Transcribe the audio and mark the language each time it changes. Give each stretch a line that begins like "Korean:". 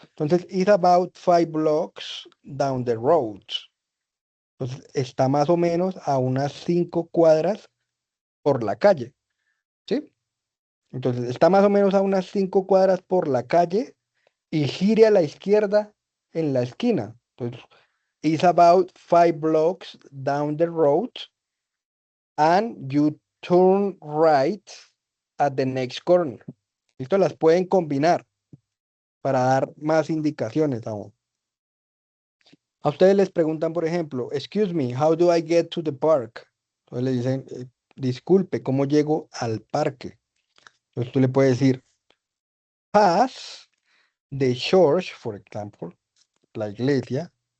English: Entonces, it's about 5 blocks down the road.
Spanish: Entonces, está más o menos a unas 5 cuadras por la calle. ¿Sí? Entonces, está más o menos a unas 5 cuadras por la calle y gire a la izquierda en la esquina.
English: Entonces, it's about 5 blocks down the road and you turn right at the next corner.
Spanish: ¿Listo? Las pueden combinar para dar más indicaciones aún. A ustedes les preguntan, por ejemplo,
English: Excuse me, how do I get to the park?
Spanish: Entonces le dicen, disculpe, ¿cómo llego al parque? Entonces tú le puedes decir,
English: Pass the church, for example,
Spanish: la iglesia.